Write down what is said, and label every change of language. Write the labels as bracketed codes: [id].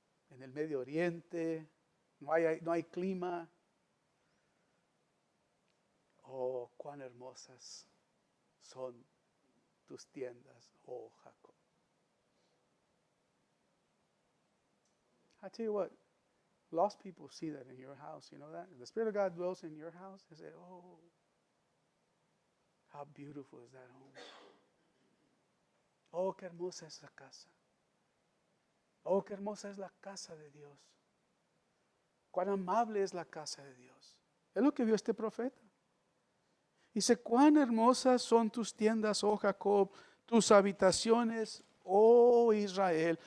[es] En el Medio Oriente no hay clima. Oh, cuán hermosas son tus tiendas, oh Jacob. [en] I tell you what, lost people see that in your house, you know that? The Spirit of God dwells in your house. They say, oh, how beautiful is that home. [es] Oh, qué hermosa es la casa. Oh, qué hermosa es la casa de Dios. Cuán amable es la casa de Dios. Es lo que vio este profeta. Dice, cuán hermosas son tus tiendas, oh Jacob, tus habitaciones, oh Israel.